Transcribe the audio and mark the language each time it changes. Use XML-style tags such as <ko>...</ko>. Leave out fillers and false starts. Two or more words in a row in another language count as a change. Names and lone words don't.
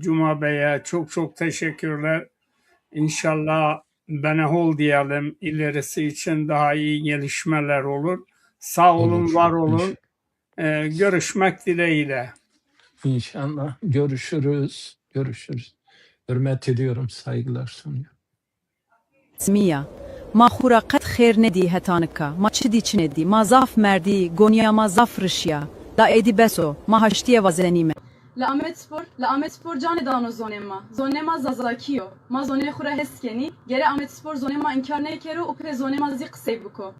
<tr>Cuma Bey'e çok teşekkürler. İnşallah benehol diyelim, ilerisi için daha iyi gelişmeler olur. Sağ olun, Olur. var olun. Görüşmek dileğiyle. İnşallah görüşürüz. Hürmet ediyorum, saygılar sunuyorum. Smiya.</tr> <zza>Ma xura qet xêr nedî hetanika, ma çi dî çi nedî, ma zaf merdî, goniya ma zaf rişiya, da êdî beso, ma haştiye vazenî me. Li Amedspor canê dano zonê ma. Zonê ma zazakiyo. Ma zonê xwe re hez kenî, gere Amedspor zonê ma inkar nekero û pê zonê ma zî qisey biko.</zza>